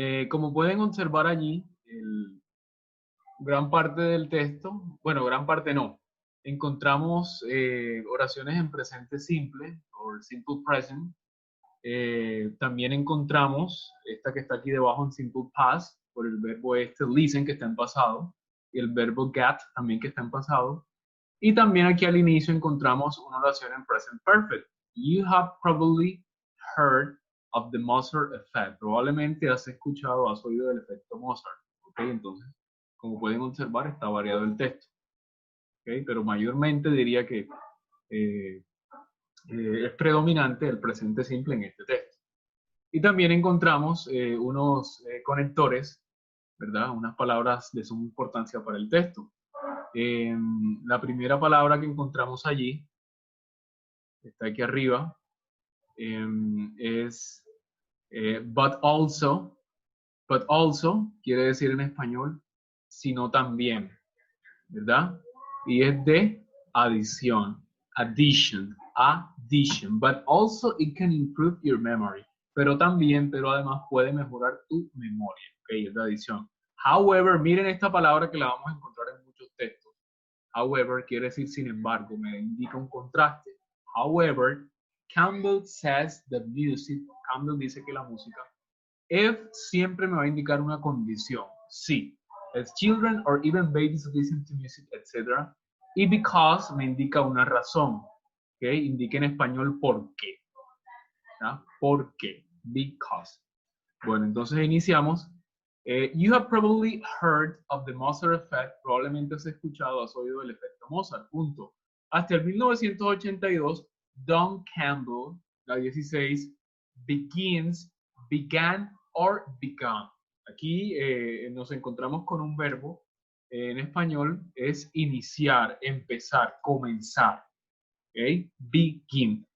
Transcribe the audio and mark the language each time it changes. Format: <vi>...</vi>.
<es>Como pueden observar allí, gran parte del texto, bueno, gran parte no, encontramos oraciones en presente simple, o simple present. También encontramos esta que está aquí debajo en simple past, por el verbo este listen que está en pasado, y el verbo get también que está en pasado. Y también aquí al inicio encontramos una oración en present perfect.</es> <en>You have probably heard of the Mozart effect.</en> <es>Probablemente has escuchado, has oído del efecto Mozart. ¿Ok? Entonces, como pueden observar, está variado el texto. ¿Ok? Pero mayormente diría que eh, es predominante el presente simple en este texto. Y también encontramos unos conectores, ¿verdad? Unas palabras de suma importancia para el texto. La primera palabra que encontramos allí, está aquí arriba, es but also. But also quiere decir en español, sino también, ¿verdad? Y es de adición, addition.</es> <en>But also it can improve your memory.</en> <es>Pero también, pero además puede mejorar tu memoria, ¿ok? Es de adición. However, miren esta palabra que la vamos a encontrar en muchos textos. However, quiere decir sin embargo, me indica un contraste.</es> <en>However, Campbell says the music,</en> <es>Campbell dice que la música, if siempre me va a indicar una condición, sí.</es> <en>As children or even babies listen to music, etc.</en> <es>Y because me indica una razón, ¿ok? Indica en español por qué. ¿Ah? ¿Por qué? Because. Bueno, entonces iniciamos.</es> <en>You have probably heard of the Mozart effect.</en> <es>Probablemente has escuchado, has oído el efecto Mozart. Punto. Hasta el 1982, Don Campbell, la 16, began or began. Aquí nos encontramos con un verbo en español, es iniciar, empezar, comenzar. ¿Okay? Begin.</es>